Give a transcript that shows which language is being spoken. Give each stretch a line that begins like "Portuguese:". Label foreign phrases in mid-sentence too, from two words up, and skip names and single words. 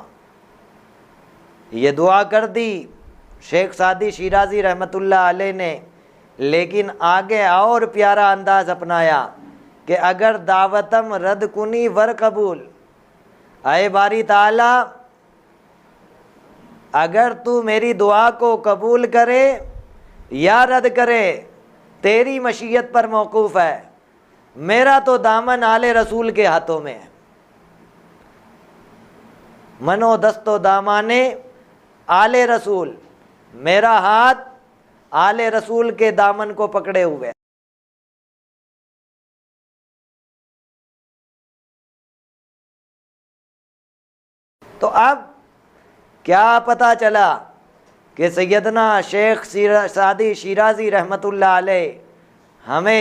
Urdu: یہ دعا کر دی شیخ سعدی شیرازی رحمت اللہ علیہ نے، لیکن آگے اور پیارا انداز اپنایا کہ
Persian: اگر دعوتم رد کنی ور قبول،
Urdu: اے باری تعالی اگر تو میری دعا کو قبول کرے یا رد کرے تیری مشیت پر موقوف ہے، میرا تو دامن آل رسول کے ہاتھوں میں ہے۔
Persian: منو دست و دامانے آل رسول،
Urdu: میرا ہاتھ آل رسول کے دامن کو پکڑے ہوئے۔ تو اب کیا پتہ چلا کہ سیدنا شیخ سعدی شیرازی رحمۃ اللہ علیہ ہمیں